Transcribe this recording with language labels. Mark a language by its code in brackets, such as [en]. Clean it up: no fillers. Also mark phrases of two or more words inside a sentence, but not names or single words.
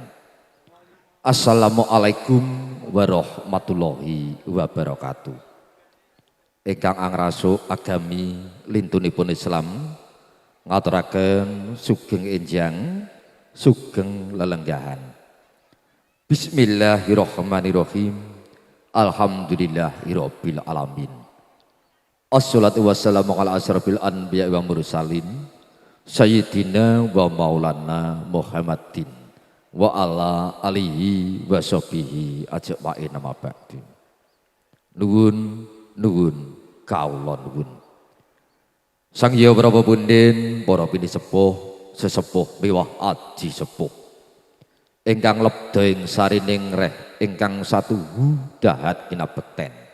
[ar] السلام عليكم ورحمة الله وبركاته. [jv] Ingkang angraso agami lintunipun Islam ngaturaken sugeng enjang sugeng lelenggahan. [ar] بسم الله الرحمن الرحيم. الحمد لله رب العالمين. الصلاة والسلام على أشرف الأنبياء والمرسلين سيدنا ومولانا محمد وعلى آله وصحبه أجمعين أما بعد. [jv] Nuwun kawula nuwun. Sang Hyang Prabu Punden para pini sepuh sesepuh miwah aji sepuh ingkang lebda ing sarining reh ingkang satuhu dahat kinabekten.